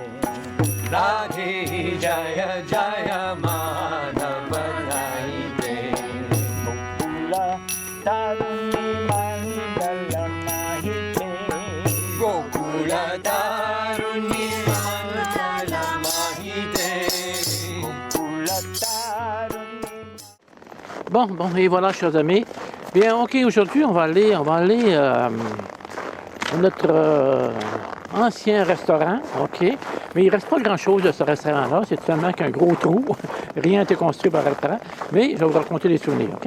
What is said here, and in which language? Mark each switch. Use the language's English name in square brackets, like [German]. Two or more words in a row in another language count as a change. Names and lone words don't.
[Sanskrit] Radhe Jaya Jaya Madhava Daite. Gokula Taruni Mandala Mahite. Gokula Taruni Mandala Mahite. Gokula Taruni. [French] Bon, et voilà, chers amis. Bien, ok, aujourd'hui, on va aller à notre ancien restaurant, ok. Mais il ne reste pas grand-chose de ce restaurant-là, c'est seulement qu'un gros trou. Rien n'a été construit par le restaurant, mais je vais vous raconter des souvenirs, ok.